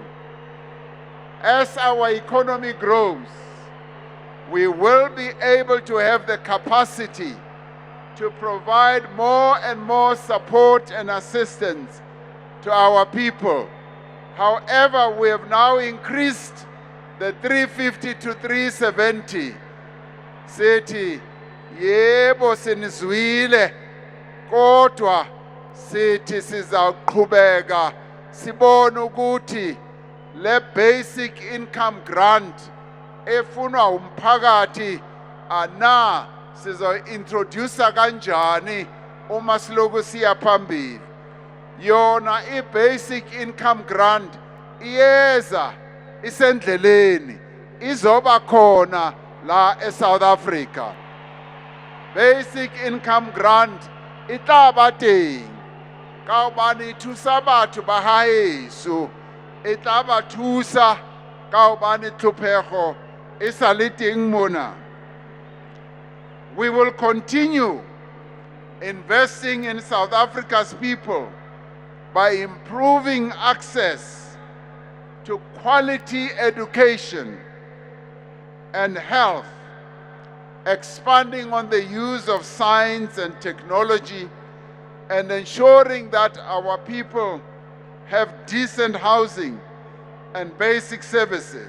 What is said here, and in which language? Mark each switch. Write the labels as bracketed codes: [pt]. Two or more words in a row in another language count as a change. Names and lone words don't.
[en] As our economy grows, we will be able to have the capacity to provide more and more support and assistance to our people. However, we have now increased the 350 to 370. [zu] Sithi, yebo sinizwile, kodwa sithi sizaqhubeka sibone ukuthi le [en] basic income grant [zu] efunwa umphakathi ana sizo-introducer kanjani uma siloku siya phambili. Yona i- [en] basic income grant [zu] iyeza isendleleni izoba khona la eSouth Africa. [en] Basic income grant [st] itaba teng ka hobane thusa batho ba haeso, itaba thusa ka hobane tlhophego e sa le teng mona. [en] We will continue investing in South Africa's people by improving access to quality education and health, expanding on the use of science and technology, and ensuring that our people have decent housing and basic services.